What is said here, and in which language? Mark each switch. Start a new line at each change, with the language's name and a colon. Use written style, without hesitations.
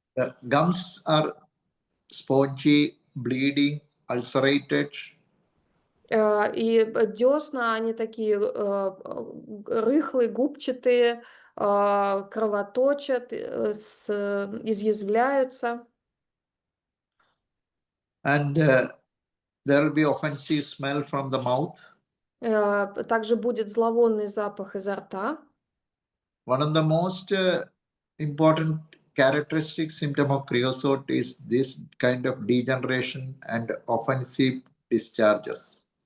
English: The gums are spongy, bleeding, ulcerated.
Russian: И десна, они такие рыхлые, губчатые, кровоточат, изъязвляются.
English: And there will be offensive smell from the mouth.
Russian: Также будет зловонный запах изо рта.
English: One of the most important characteristic symptom of creosote is this kind of degeneration and offensive discharges.